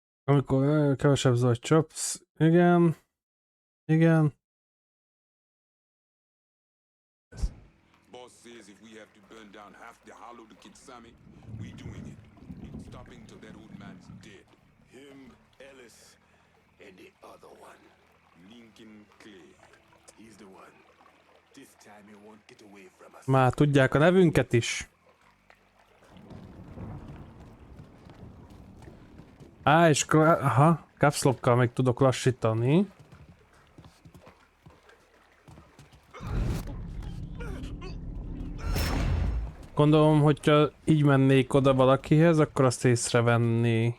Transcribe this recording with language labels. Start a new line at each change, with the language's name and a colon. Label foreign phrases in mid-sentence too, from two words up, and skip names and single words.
Hungarian: Amikor kevesebb zaj csapsz. Igen. Igen.
English: Boss says if we have to burn down half the hollow to get Sammy, we doing it. Ain't stopping till that old man's dead. Him, Ellis, and the other one. Lincoln Clay. He's the one. This time he won't get away from us.
Hungarian: Már tudják a nevünket is. És aha,
English: caps lockkal
Hungarian: még tudok lassítani. Gondolom, hogyha így mennék oda valakihez, akkor azt észrevenni.